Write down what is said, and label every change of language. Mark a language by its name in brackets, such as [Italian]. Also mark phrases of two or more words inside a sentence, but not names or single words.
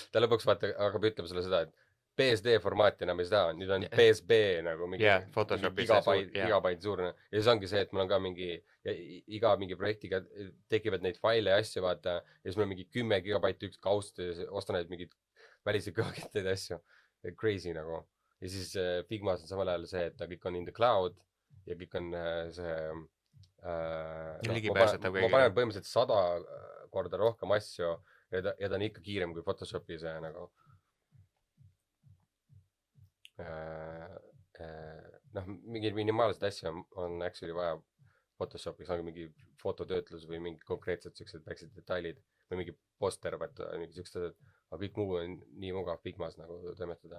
[Estonian] Ta lõpuks vaata hakkab ütlema sulle seda, et PSD formaati enam ei saa, nüüd on PSB nagu mingi gigabait suurne. Ja siis ongi see, et mul on ka mingi, iga mingi projektiga tekivad neid faile ja asju vaata, ja siis mul on mingi 10 gigabaiti üks kaust ja ostan neid mingid välise kõvakettaid asju. Crazy nagu. Ja siis Figmas on samal ajal see, et ta kõik on [English] in the cloud [Estonian] ja kõik on see ma panen põhimõtteliselt 100 korda rohkem asju ja ta on ikka kiirem kui Photoshopis ja nagu mingi minimaalsed asju on actually vaja Photoshopis, on mingi fototöötlus või mingi konkreetsed siuksed väiksed detailid või mingi poster, mingi siuksed, aga kõik muu on nii mugav Figmas nagu toimetada.